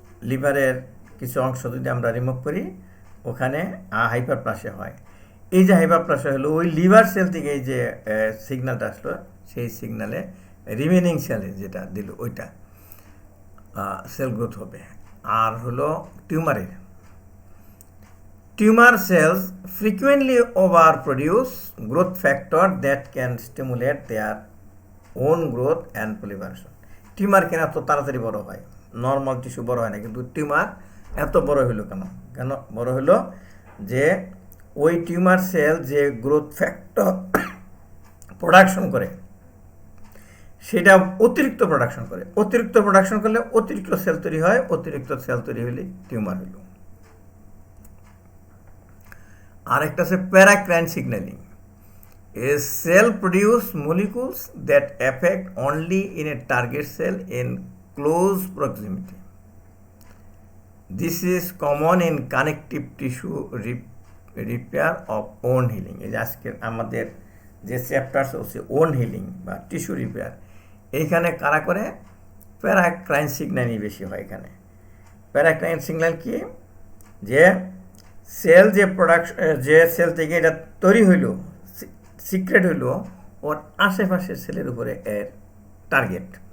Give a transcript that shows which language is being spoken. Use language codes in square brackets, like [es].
[bn] লিভারের কিছু অংশ যদি আমরা রিমুভ করি, ওখানে হাইপারপ্লাসিয়া হয়। এই যে হাইপারপ্লাসিয়া হলো, ওই লিভার সেল থেকে এই যে সিগন্যালটা আসলো, সেই সিগন্যালে রিমেনিং সেলে যেটা দিল ওইটা সেল গ্রোথ হবে। [en] আর হলো টিউমারের, tumour cells frequently overproduce growth factor that can stimulate their own growth and proliferation. [bn] Tumour কেন এত তাড়াতাড়ি বড় হয়? নর্মাল টিস্যু বড় হয় না, কিন্তু টিউমার এত বড় হইলো কেন? কেন বড় হইলো? যে ওই টিউমার সেল যে গ্রোথ ফ্যাক্টর প্রোডাকশন করে, সেটা অতিরিক্ত প্রোডাকশন করে। অতিরিক্ত প্রোডাকশন করলে অতিরিক্ত সেল তৈরি হয়, অতিরিক্ত সেল তৈরি হলে টিউমার হইল। আরেকটা আছে প্যারাক্রাইন signalling. [en] A cell produce molecules that affect only in a target cell in close proximity. This is common in connective tissue repair of wound healing. [bn] এই যে আজকের আমাদের যে চ্যাপ্টার্স হচ্ছে ওন হিলিং বা টিস্যু রিপেয়ার, এইখানে কারা করে প্যারাক্রাইন সিগন্যালই বেশি হয়। এখানে প্যারাক্রাইন সিগন্যাল কি, যে সেল যে যে সেল থেকে এটা তৈরি হইল, সিক্রেট হইল, ওর আশেপাশের সেলের উপরে এর টার্গেট।